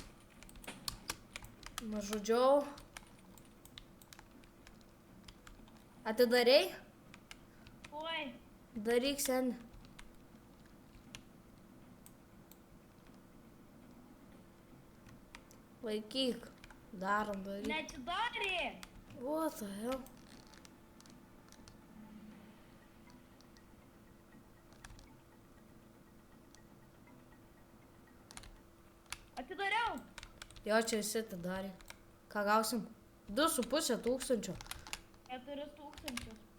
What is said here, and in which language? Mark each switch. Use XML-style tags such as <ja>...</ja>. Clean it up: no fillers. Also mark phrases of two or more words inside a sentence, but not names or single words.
<lt>Nužudžiau. Atidarei? Oi. Daryk, seniai. Laikyk. Darom, daryk. Neatsidarė.</lt> <en>What the hell?</en> <lt>Atidariau. Jo, čia visi atidarė. Ką gausim? 2,5 tūkstančio. 4,000.</lt>